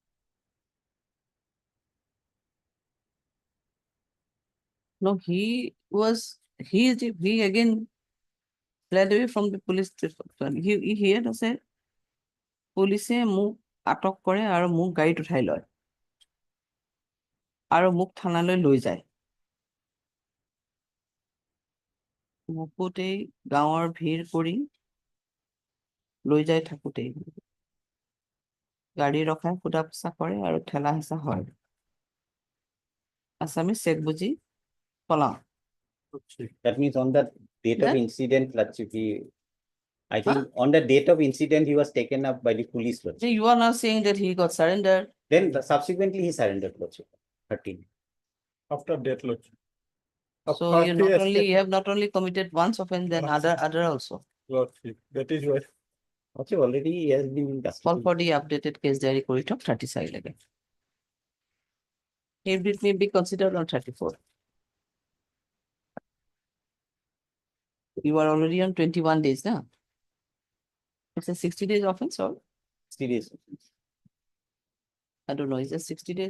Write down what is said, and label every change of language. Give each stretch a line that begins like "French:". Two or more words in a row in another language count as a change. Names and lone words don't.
English: No, he again fled away from the police. He here
Assamese: আছে পুলিচে মোক আটক কৰে আৰু মোক গাড়ীত উঠাই লয় আৰু মোক থানালৈ লৈ যায় মুকুতেই গাঁৱৰ ভিৰ কৰি লৈ যাই থাকোতেই গাড়ী ৰখাই সোধা পোছা কৰে আৰু ঠেলা হেঁচা হয় আছামি চেক বুজি পলাও
English: That means on the date of That- incident, I think on the date of incident, he was taken up by the police. So Lordship. you are now saying that he got surrendered. Then subsequently he surrendered. Lordship. 13. After death Lordship. So you have not only committed once offense, then other also. Lordship. That is why. Also already he has been in custody. Call for the updated case diary
Assamese: কৰি থওক 36 লাগে
English: it may be considered on 34. You are already on 21 days now. It's a 60 days offense or 60 days. I don't know, is it 60 days?